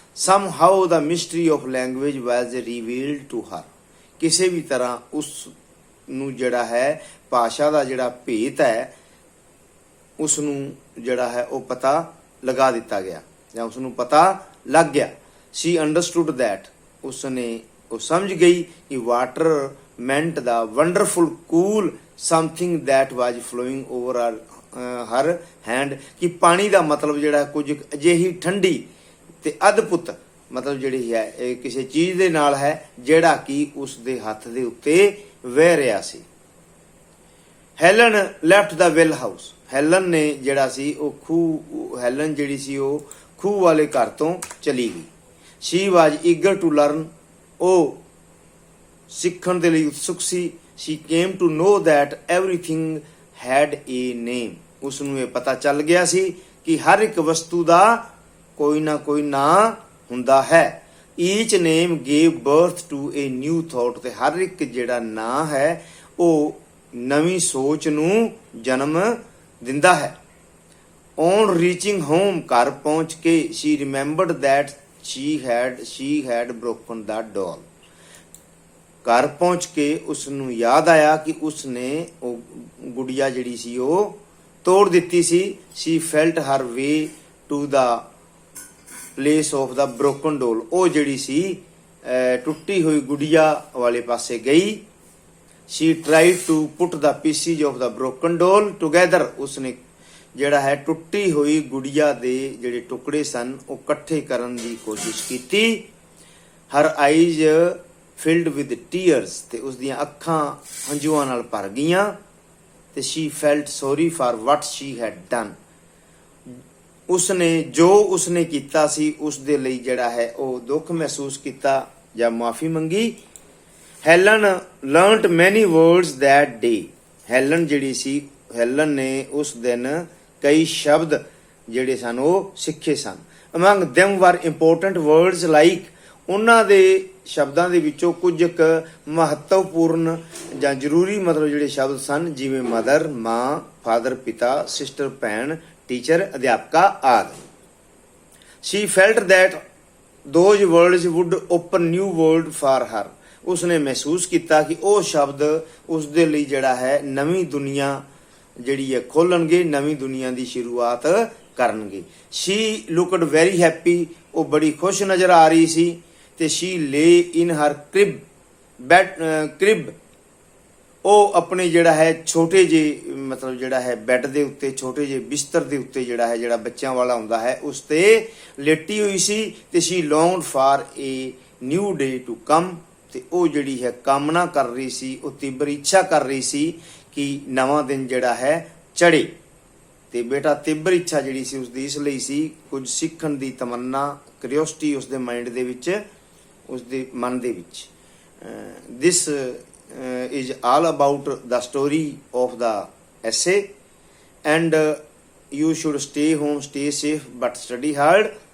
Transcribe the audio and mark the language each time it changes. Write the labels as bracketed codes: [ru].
[en] somehow the mystery of language was revealed to her। [pa] ਕਿਸੇ ਵੀ ਤਰ੍ਹਾਂ ਉਸ ਨੂੰ ਜਿਹੜਾ ਹੈ ਭਾਸ਼ਾ ਦਾ ਜਿਹੜਾ ਭੇਤ ਹੈ ਉਸ ਨੂੰ ਜਿਹੜਾ ਹੈ ਉਹ ਪਤਾ ਲਗਾ ਦਿੱਤਾ ਗਿਆ ਜਾਂ ਉਸ ਨੂੰ ਪਤਾ ਲੱਗ ਗਿਆ। [en] she understood that। [pa] ਉਸਨੇ ਉਹ ਸਮਝ ਗਈ ਕਿ [en] water meant the wonderful cool something that was flowing over her hand। [pa] ਕਿ ਪਾਣੀ ਦਾ ਮਤਲਬ ਜਿਹੜਾ ਕੁਝ ਅਜਿਹੀ ਠੰਡੀ ਤੇ ਅਦਭੁਤ ਮਤਲਬ ਜਿਹੜੀ ਹੈ ਇਹ ਕਿਸੇ ਚੀਜ਼ ਦੇ ਨਾਲ ਹੈ ਜਿਹੜਾ ਕਿ ਉਸ ਦੇ ਹੱਥ ਦੇ ਉੱਤੇ ਵਹਿ ਰਿਹਾ ਸੀ। [en] Helen left the well house. [pa] ਹੈਲਨ ਨੇ ਜਿਹੜਾ ਸੀ ਉਹ ਹੈਲਨ ਜਿਹੜੀ ਸੀ ਉਹ ਖੂਹ ਵਾਲੇ ਘਰ ਤੋਂ ਚਲੀ ਗਈ। [en] she was eager to learn। [pa] ਉਹ ਸਿੱਖਣ ਦੇ ਲਈ ਉਤਸੁਕ ਸੀ। [en] she came to know that everything had a name। [pa] ਉਸ ਨੂੰ ਇਹ ਪਤਾ ਚੱਲ ਗਿਆ ਸੀ ਕਿ ਹਰ ਇੱਕ ਵਸਤੂ ਦਾ ਕੋਈ ਨਾ ਕੋਈ ਨਾਂ ਹੁੰਦਾ ਹੈ। [en] each name gave birth to a new thought। [pa] ਤੇ ਹਰ ਇੱਕ ਜਿਹੜਾ ਨਾਂ ਹੈ ਉਹ ਨਵੀਂ ਸੋਚ ਨੂੰ ਜਨਮ ਦਿੰਦਾ ਹੈ। [en] on reaching home [pa] ਘਰ ਪਹੁੰਚ ਕੇ [en] she remembered that she had broken the doll। [pa] ਘਰ ਪਹੁੰਚ ਕੇ ਉਸ ਨੂੰ ਯਾਦ ਆਇਆ ਕਿ ਉਸ ਨੇ ਉਹ ਗੁੜੀਆ ਜਿਹੜੀ ਸੀ ਉਹ ਤੋੜ ਦਿੱਤੀ ਸੀ। [en] she felt her way to the place of the broken doll। [pa] ਉਹ ਜਿਹੜੀ ਸੀ ਟੁੱਟੀ ਹੋਈ ਗੁੜੀਆ ਵਾਲੇ ਪਾਸੇ ਗਈ। [en] she tried to put the pieces of the broken doll together। [pa] ਉਸਨੇ ਜਿਹੜਾ ਹੈ ਟੁੱਟੀ ਹੋਈ ਗੁੜੀਆ ਦੇ ਜਿਹੜੇ ਟੁਕੜੇ ਸਨ ਉਹ ਇਕੱਠੇ ਕਰਨ ਦੀ ਕੋਸ਼ਿਸ਼ ਕੀਤੀ। [en] her eyes filled with tears। [pa] ਤੇ ਉਸ ਦੀਆਂ ਅੱਖਾਂ ਹੰਝੂਆਂ ਨਾਲ ਭਰ ਗਈਆਂ ਤੇ [en] she felt sorry for what she had done। [pa] ਉਸਨੇ ਜੋ ਉਸਨੇ ਕੀਤਾ ਸੀ ਉਸ ਦੇ ਲਈ ਜਿਹੜਾ ਹੈ ਉਹ ਦੁੱਖ ਮਹਿਸੂਸ ਕੀਤਾ ਜਾਂ ਮਾਫੀ ਮੰਗੀ। [en] Helen learnt many words that day। [pa] Helen ਜਿਹੜੀ ਸੀ ਹੈਲਨ ਨੇ ਉਸ ਦਿਨ ਕਈ ਸ਼ਬਦ ਜਿਹੜੇ ਸਨ ਉਹ ਸਿੱਖੇ ਸਨ। [en] among them were important words like। [pa] ਉਹਨਾਂ ਦੇ ਸ਼ਬਦਾਂ ਦੇ ਵਿੱਚੋਂ ਕੁਝ ਕੁ ਮਹੱਤਵਪੂਰਨ ਜਾਂ ਜ਼ਰੂਰੀ ਮਤਲਬ ਜਿਹੜੇ ਸ਼ਬਦ ਸਨ ਜਿਵੇਂ ਮਦਰ ਮਾਂ, ਫਾਦਰ ਪਿਤਾ, ਸਿਸਟਰ ਭੈਣ, ਟੀਚਰ ਅਧਿਆਪਕਾ ਆਦਿ। [en] she felt that those words would open new world for her। [pa] ਉਸਨੇ ਮਹਿਸੂਸ ਕੀਤਾ ਕਿ ਉਹ ਸ਼ਬਦ ਉਸ ਦੇ ਲਈ ਜਿਹੜਾ ਹੈ ਨਵੀਂ ਦੁਨੀਆ ਜਿਹੜੀ ਹੈ ਖੋਲਣਗੇ, ਨਵੀਂ ਦੁਨੀਆ ਦੀ ਸ਼ੁਰੂਆਤ ਕਰਨਗੇ। [en] she looked very happy। [pa] ਉਹ ਬੜੀ ਖੁਸ਼ ਨਜ਼ਰ ਆ ਰਹੀ ਸੀ ਤੇ [en] she lay in her crib। [pa] Bed ਕ੍ਰਿਬ, ਉਹ ਆਪਣੇ ਜਿਹੜਾ ਹੈ ਛੋਟੇ ਜਿਹੇ ਮਤਲਬ ਜਿਹੜਾ ਹੈ ਬੈੱਡ ਦੇ ਉੱਤੇ, ਛੋਟੇ ਜਿਹੇ ਬਿਸਤਰ ਦੇ ਉੱਤੇ ਜਿਹੜਾ ਹੈ, ਜਿਹੜਾ ਬੱਚਿਆਂ ਵਾਲਾ ਹੁੰਦਾ ਹੈ, ਉਸ ਤੇ ਲੇਟੀ ਹੋਈ ਸੀ ਤੇ [en] she longed for a new day to come, [pa] ਤੇ ਉਹ ਜਿਹੜੀ ਹੈ ਕਾਮਨਾ ਕਰ ਰਹੀ ਸੀ, ਉਹ ਤੀਬਰ ਇੱਛਾ ਕਰ ਰਹੀ ਸੀ ਕਿ ਨਵਾਂ ਦਿਨ ਜਿਹੜਾ ਹੈ ਚੜੇ। ਤੇ ਬੇਟਾ ਤੀਬਰ ਇੱਛਾ ਜਿਹੜੀ ਸੀ ਉਸਦੀ ਇਸ ਲਈ ਸੀ, ਕੁਝ ਸਿੱਖਣ ਦੀ ਤਮੰਨਾ, ਕਿਉਰਿਓਸਿਟੀ ਉਸਦੇ ਮਾਈਂਡ ਦੇ ਵਿੱਚ, ਉਸਦੇ ਮਨ ਦੇ ਵਿੱਚ। [en] This is all about the story of the essay, and you should stay home, stay safe, but study hard.